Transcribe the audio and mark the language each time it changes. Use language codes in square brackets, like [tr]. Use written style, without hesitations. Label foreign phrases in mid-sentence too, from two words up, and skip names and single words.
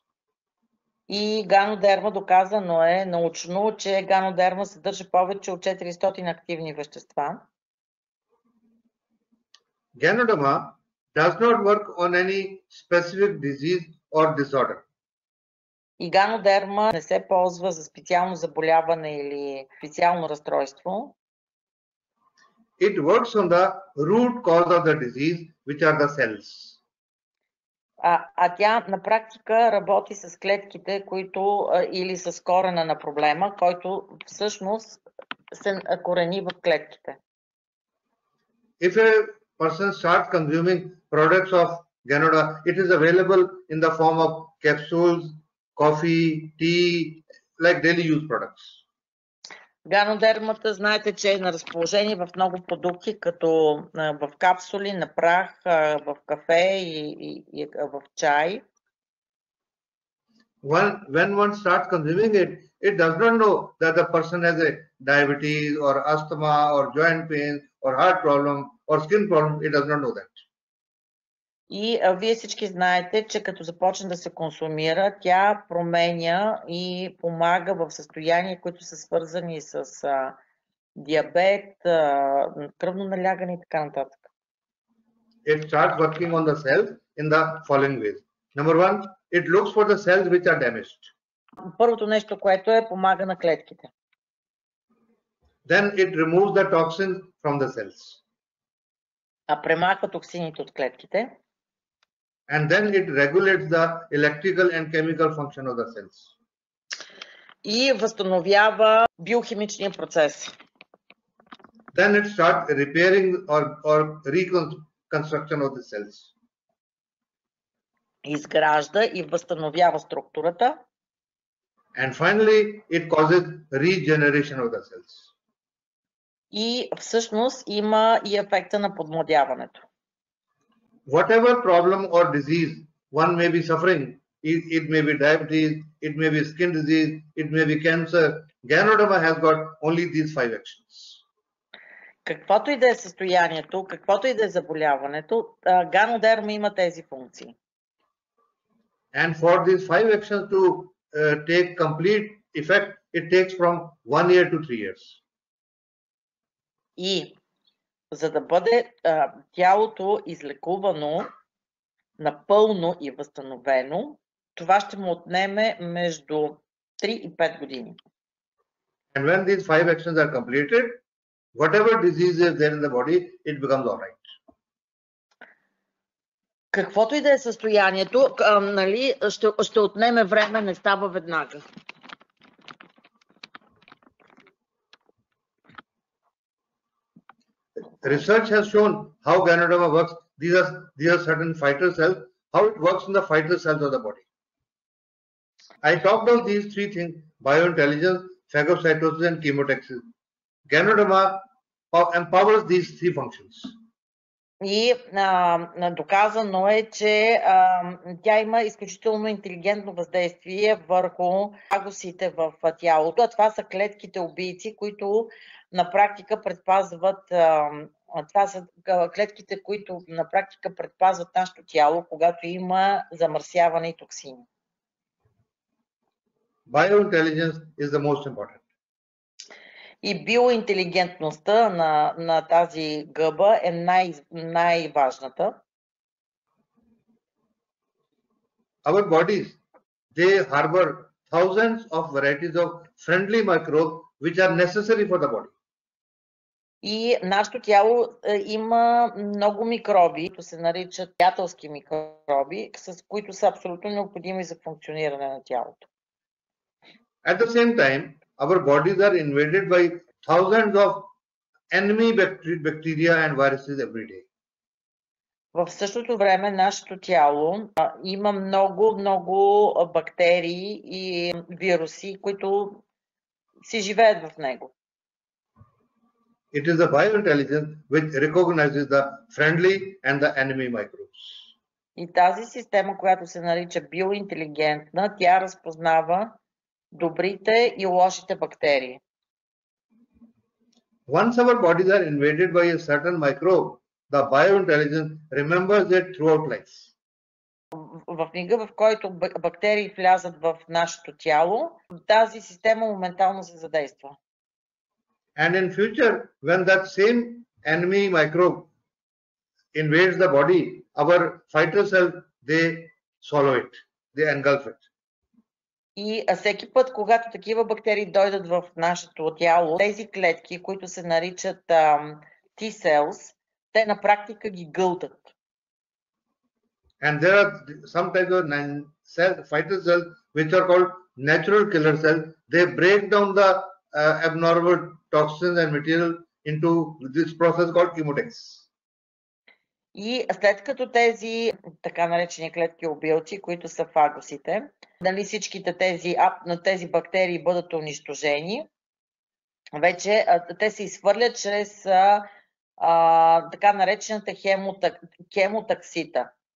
[bg] И ганодерма, доказано е научно, че ганодерма съдържа повече от 400 активни вещества. [en] Ganoderma does not work on any specific disease or disorder. [bg] И ганодерма не се ползва за специално заболяване или специално разстройство. [en] It works on the root cause of the disease, which are the cells. [bg] А тя на практика работи с клетките, които или с корена на проблема, който всъщност се корени в клетките. [en] If a person starts consuming products of Ganoderma, it is available in the form of capsules, coffee, tea, like daily use products. [bg] Ганодермата, знаете, че е на разположение в много продукти, като в капсули, на прах, в кафе и в чай. [en] When one starts consuming it, it does not know that the person has a diabetes or asthma or joint pain or heart problem or skin problem. It does not know that. [bg] И вие всички знаете, че като започне да се консумира, тя променя и помага в състояния, които са свързани с диабет, кръвно налягане и така нататък. [en] It starts working on the cells in the following ways. Number one, it looks for the cells which are damaged. [bg] Първото нещо, което е, помага на клетките. [en] Then it removes the toxins from the cells. [bg] Премахва токсините от клетките. [en] And then it regulates the electrical and chemical function of the cells. [bg] И възстановява биохимичния процес. [en] Then it starts repairing or reconstruction of the cells. [bg] Изгражда и възстановява структурата. [en] And finally, it causes regeneration of the cells. [bg] И всъщност има и ефекта на подмладяването. [en] Whatever problem or disease one may be suffering, it may be diabetes, it may be skin disease, it may be cancer, Ganoderma has got only these 5 actions. [bg] Каквото и да е състоянието, каквото и да е заболяването, Ганодерма има тези функции. [en] And for these 5 actions to take complete effect, it takes from 1 year to 3 years. [bg] И за да бъде тялото излекувано напълно и възстановено, това ще му отнеме между 3 и 5 години. [en] And when these 5 actions are completed, whatever disease is there in the body, it becomes all right. [bg] Каквото и да е състоянието, нали, ще отнеме време, не става веднага. [en] Research has shown how Ganoderma works. These are certain fighter cells, how it works in the fighter cells of the body. I talked about these 3 things: biointelligence, phagocytosis, and chemotaxis. Ganoderma empowers these 3 functions. [bg] И доказано е, че тя има изключително интелигентно въздействие върху фагосите в тялото. Това са клетките убийци, които на практика предпазват, това са клетките, които на практика предпазват нашето тяло, когато има замърсяване и токсини. [en] Biointelligence is the most important. [bg] И биоинтелигентността на тази гъба е най-важната. [en] Our bodies, they harbor thousands of varieties of friendly microbes which are necessary for the body. [bg] И нашето тяло има много микроби, които се наричат приятелски микроби, с които са абсолютно необходими за функциониране на тялото. [en] At the same time, our bodies are invaded by thousands of enemy bacteria and viruses every day. [bg] В същото време нашето тяло има много бактерии и вируси, които си живеят в него. [en] It is the biointelligence which recognizes the friendly and the enemy microbes. [bg] И тази система, която се нарича биоинтелигентна, тя разпознава добрите и лошите бактерии. [en] Once our bodies are invaded by a certain microbe, the biointelligence remembers it throughout life. [bg] В мига, в който бактерии влязат в нашето тяло, тази система моментално се задейства. [en] And in future, when that same enemy microbe invades the body, our fighter cells, they swallow it, they engulf it. [bg] И всеки път, когато такива бактерии дойдат в нашето тяло, тези клетки, които се наричат T-cells, те на практика ги гълтат. [en] And there are some types of fighter cells which are called natural killer cells. They break down the abnormal toxins and material into this process called chemotaxis. [bg] И след като тези така наречени клетки убийци, които са фагосите, нали, всичките тези бактерии бъдат унищожени, вече те се изхвърлят чрез така наречената chemotaxita.